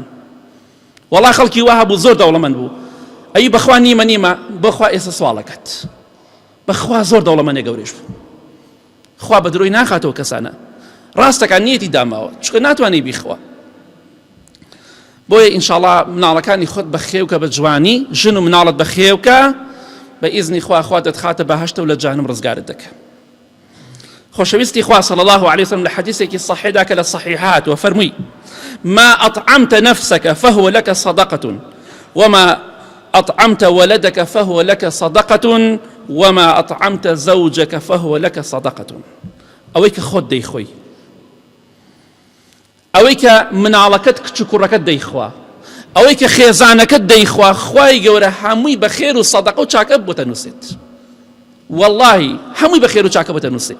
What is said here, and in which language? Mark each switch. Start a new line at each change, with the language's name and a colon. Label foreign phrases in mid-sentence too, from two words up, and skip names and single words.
Central Kurdish: وەڵا خەڵکی وا هەبوو زۆر دەوڵەمەند بوو، ئەی بەخوا نیمە بەخوا ئێستا سواڵەکەت، بەخوا زۆر دەوڵەمەندێ گەورەش بوو، خوا بە درۆی ناخاتەوە کەسانە، ڕاستەکان نیەتی داماوە چونکە ناتوانێ بیخوا. بۆیە ئینشاءالله مناڵەکانی خۆت بەخێوکە بە جوانی، ژن و مناڵت بەخێوکە، بە ئیزنی خوا دەتخاتە بەهەشتە و لە جەهەنەم ڕزگارت دەکە. خۆشەویستی خوا
Arabic: صلی الله علیه وسلم
Central Kurdish: لە حەدیثێکی صحیحدا کە لە صحیحات وفەرمووی
Arabic: ما أطعمت نفسك فهو لك صدقة وما أطعمت ولدك فهو لك صدقة وما أطعمت زوجك فهو لك صدقة.
Central Kurdish: ئەوەی کە خۆت دەیخۆی، ئەوەی کە مناڵەکەت کچ و کوڕەکەت دەیخوا، ئەوەی کە خێزانەکەت دەیخوا، خوای گەورە هەمووی بە خێر و سەدەقە و چاکە بۆ تەنووسێت. وەڵڵاهی هەمووی بە خێر و چاکە بۆ تەنووسێت.